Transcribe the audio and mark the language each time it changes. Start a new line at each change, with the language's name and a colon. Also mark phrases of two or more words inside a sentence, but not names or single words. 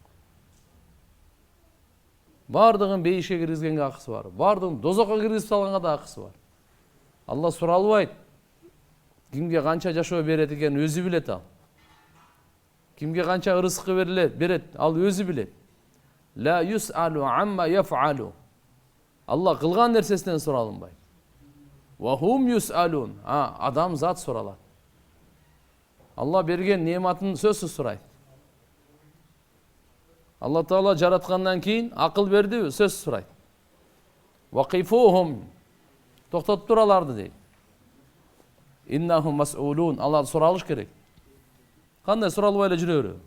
Kyrgyz: Бардыгын бейишке киргизгенге акысы бар. Бардыгын дозокко киргизип салганга да акысы бар. Алла суралбайт. Кимге канча жашоо берет экенин өзү билет ал. Кимге канча ырызкы берет, ал өзү билет.
Arabic: لا يسأل عما يفعل.
Kyrgyz: Алла кылган нерсесинен суралынбайт.
Arabic: وهم يسألون.
Kyrgyz: Адам зат суралат. Алла берген нематын сөзсүз сурайт. Алла Таала жараткандан кийин акыл бердиби? Сөзсүз сурайт. Вакифухум. Токтотуп тур аларды дейт.
Arabic: إنهم مسؤولون.
Kyrgyz: Алар суралыш керек. Кандай суралбай эле жүрө береби?